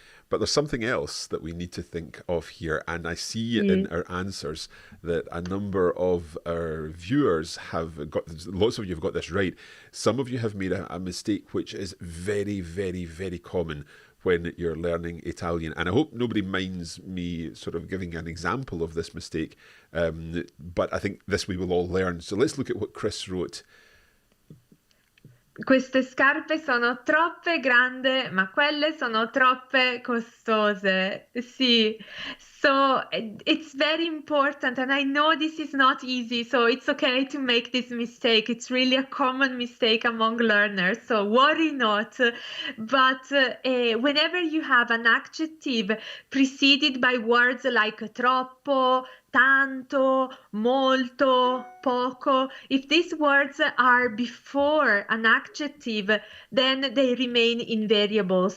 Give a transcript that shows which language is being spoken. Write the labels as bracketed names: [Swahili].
[English] But there's something else that we need to think of here. And I see in our answers that a number of our viewers have got, lots of you have got this right. Some of you have made a mistake which is very, very, very common when you're learning Italian. And I hope nobody minds me sort of giving an example of this mistake. But I think this we will all learn. So let's look at what Chris wrote. [Italian] Queste scarpe sono troppe grandi, ma quelle sono troppe costose. Sì. [English] So it's very important, and I know this is not easy, so it's okay to make this mistake. It's really a common mistake among learners, so worry not. But whenever you have an adjective preceded by words like troppo, tanto, molto, poco, if these words are before an adjective, then they remain invariable.